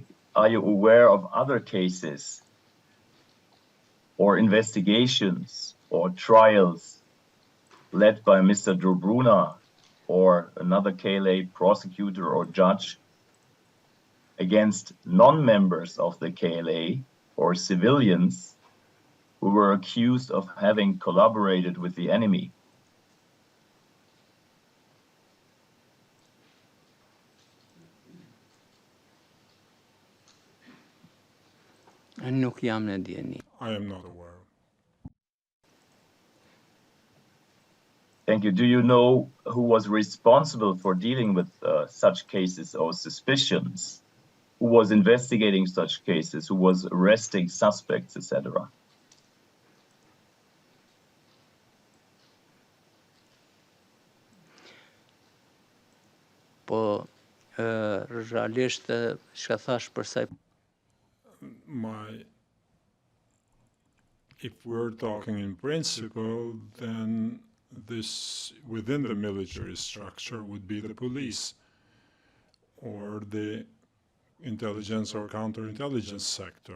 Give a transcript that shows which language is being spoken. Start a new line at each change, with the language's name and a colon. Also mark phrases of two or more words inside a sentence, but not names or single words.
English: Are you aware of other cases or investigations or trials led by Mr. Dobruna or another KLA prosecutor or judge against non-members of the KLA or civilians who were accused of having collaborated with the enemy?
Albanian: Nuk jam në dieni.
English: I am not aware. Thank you. Do you know who was responsible for dealing with such cases or suspicions? Who was investigating such cases? Who was arresting suspects, etc.?
Albanian: Po, realisht, çka thash për sa
English: If we're talking in principle, then this within the military structure would be the police or the intelligence or counterintelligence sector.